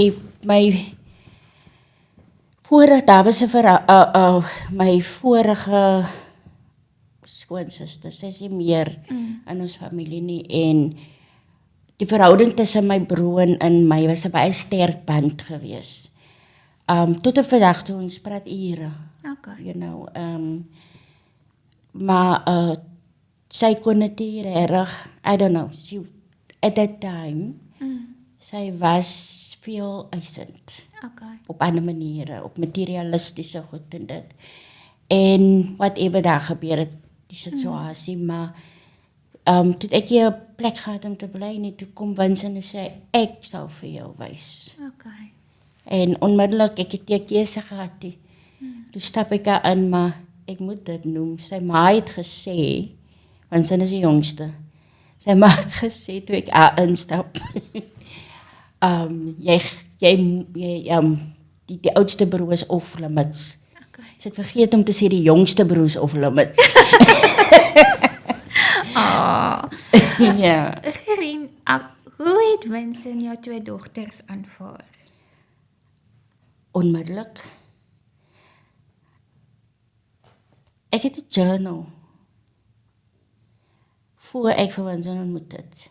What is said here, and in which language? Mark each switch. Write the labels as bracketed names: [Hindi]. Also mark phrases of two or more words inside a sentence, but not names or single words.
[Afrikaans] sê, daar was my vorige skoonsister, sy is nie meer in ons familie nie, en die verhouding tussen my broer en my was 'n baie sterk band geweest. Tot op vandag toe ons praat ure, Okay. [English] you know. [Afrikaans] Maar sy kon dit nie regtig, [English] I don't know, at that time, [Afrikaans] sy was veel eisend. Okay. Op ander maniere, op materialistische goed en dit. En whatever daar gebeur het, die situasie, maar toe ek hier 'n plek gehad om te bly, nie, toe kom Vincent en sê, ek sal vir jou wys. Okay. En onmiddellik, ek het nie 'n keuse gehad nie. Toe stap ek daar in, maar ek moet dit noem, sy ma het gesê, want sy is die jongste, sy ma het gesê, toe ek daar instap, die oudste broer is [English] off limits. [Afrikaans] Okay. Sy het vergeet om te sê die jongste broer is [English] off limits. [Afrikaans] Ja. Gerien, hoe het Vincent jou 2 dogters aanvaar? Onmiddellik. Ek het 'n journal voor ek vir Vincent ontmoet het.